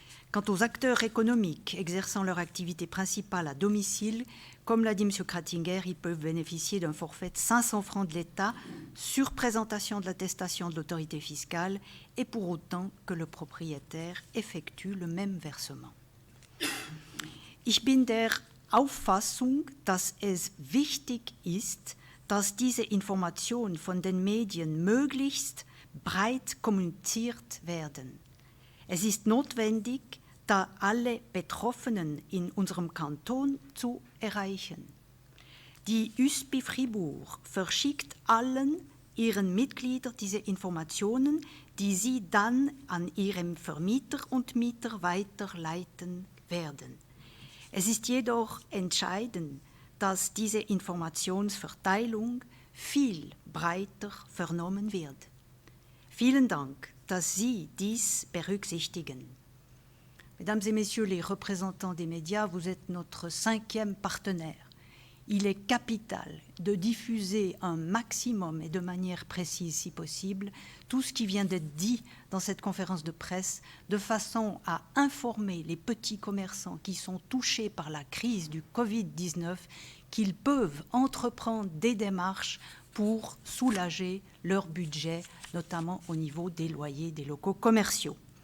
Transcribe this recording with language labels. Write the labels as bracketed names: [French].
[French] Quant aux acteurs économiques exerçant leur activité principale à domicile, comme l'a dit M. Krattinger, ils peuvent bénéficier d'un forfait de 500 francs de l'État sur présentation de l'attestation de l'autorité fiscale et pour autant que le propriétaire effectue le même versement. [German] Ich bin der Auffassung, dass es wichtig ist, dass diese Informationen von den Medien möglichst breit kommuniziert werden. Es ist notwendig, da alle Betroffenen in unserem Kanton zu erreichen. Die USPI Fribourg verschickt allen ihren Mitgliedern diese Informationen, die sie dann an ihrem Vermieter und Mieter weiterleiten werden. Es ist jedoch entscheidend, dass diese Informationsverteilung viel breiter vernommen wird. Vielen Dank, dass Sie dies berücksichtigen. [French] Mesdames et messieurs les représentants des médias, vous êtes notre 5e partenaire. Il est capital de diffuser un maximum et de manière précise, si possible, tout ce qui vient d'être dit dans cette conférence de presse, de façon à informer les petits commerçants qui sont touchés par la crise du Covid-19 qu'ils peuvent entreprendre des démarches pour soulager leur budget, notamment au niveau des loyers des locaux commerciaux.